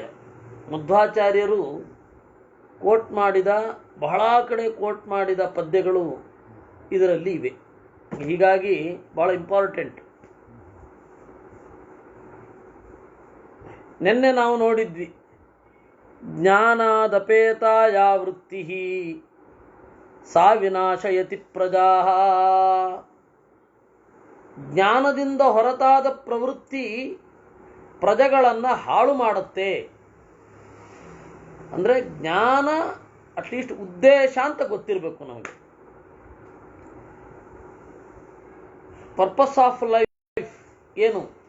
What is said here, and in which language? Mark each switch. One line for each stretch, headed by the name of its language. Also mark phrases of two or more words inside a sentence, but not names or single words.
Kannada: ಮಧ್ವಾಚಾರ್ಯರು ಕೋಟ್ ಮಾಡಿದ ಬಹಳ ಕಡೆ ಕೋಟ್ ಮಾಡಿದ ಪದ್ಯಗಳು ಇದರಲ್ಲಿ ಇವೆ. ಹೀಗಾಗಿ ಬಹಳ ಇಂಪಾರ್ಟೆಂಟ್. ನಿನ್ನೆ ನಾವು ನೋಡಿದ್ವಿ,
Sanskrit: ಜ್ಞಾನಾದಪೇತಾಯ ವೃತ್ತಿ ಸಾ ವಿನಾಶಯತಿ ಪ್ರಜಾ.
Kannada: ಜ್ಞಾನದಿಂದ ಹೊರತಾದ ಪ್ರವೃತ್ತಿ ಪ್ರಜೆಗಳನ್ನು ಹಾಳು ಮಾಡುತ್ತೆ. ಅಂದರೆ ಜ್ಞಾನ ಅಟ್ಲೀಸ್ಟ್ ಉದ್ದೇಶ ಅಂತ ಗೊತ್ತಿರಬೇಕು ನಮಗೆ.
English: purpose of life ಏನು?